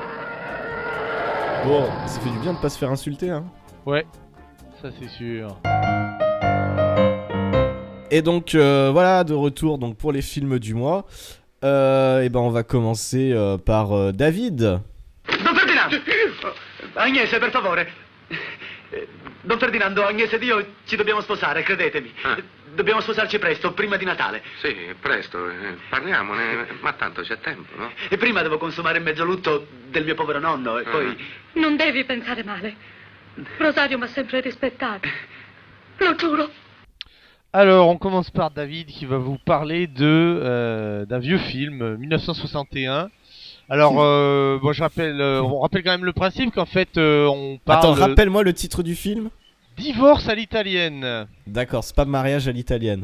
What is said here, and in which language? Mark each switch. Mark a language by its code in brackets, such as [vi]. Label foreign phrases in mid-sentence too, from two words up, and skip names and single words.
[fr] Bon, ça fait du bien de pas se faire insulter, hein. Ouais, ça c'est sûr. Et donc voilà, de retour donc pour les films du mois. Et ben on va commencer par David. [it] Don Ferdinando! Agnese, per favore. Don Ferdinando, Agnese ed io ci dobbiamo sposare, credetemi. Dobbiamo sposarci presto, prima di Natale. Sì, presto, parliamone, ma tanto c'è tempo, no? E prima devo consumare il mezzo lutto del mio povero nonno e poi... Non devi pensare male. Rosario m'a sempre rispettato. Lo giuro. [fr] Alors, on commence par David qui va vous parler d'un vieux film, 1961. Alors, bon, on rappelle quand même le principe qu'en fait, on parle... Attends, rappelle-moi le titre du film. Divorce à l'italienne. D'accord, c'est pas mariage à l'italienne.